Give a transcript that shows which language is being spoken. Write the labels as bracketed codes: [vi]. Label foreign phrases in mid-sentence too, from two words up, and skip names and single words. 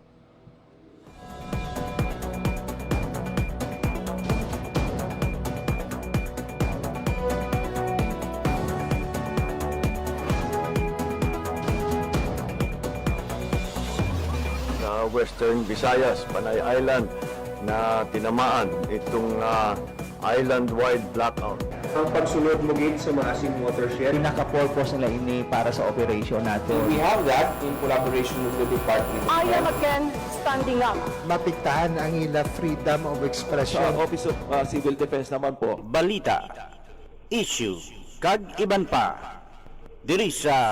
[tl] Sa Western Visayas, Panay Island, na tinamaan itong [en] island-wide blackout. [tl] Ang pagsunod mo gate sa maasim watershed. [hil] Pinaka-purpose nila ini para sa operation natin. [en] We have that in collaboration with the Department of I am Health. again standing up. [hil] Mapigtaan ang ila [en] freedom of expression. [tl] Sa Office of Civil Defense naman po. [hil] Balita, issue, kag iban pa. Diri sa